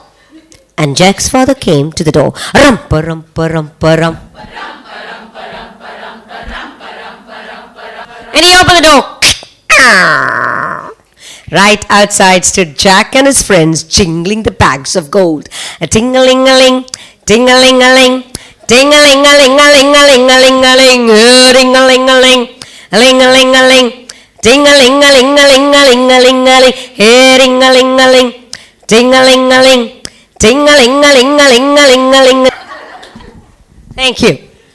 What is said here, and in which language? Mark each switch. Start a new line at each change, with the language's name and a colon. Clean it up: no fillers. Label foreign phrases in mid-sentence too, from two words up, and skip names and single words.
English: And Jack's father came to the door. Rumpa, rumpa, rumpa, rum. And he opened the door. Right outside stood Jack and his friends jingling the bags of gold. A ting-a-ling-a-ling, ting-a-ling-a-ling, ting-a-ling-a-ling-a-ling-a-ling-a-ling, ring-a-ling-a-ling, ling-a-ling-a-ling, ting-a-ling-a-ling-a-ling-a-ling-a-ling, ring-a-ling-a-ling, ting-a-ling-a-ling, ting-a-ling-a-ling-a-ling-a-ling-a-ling. Thank you.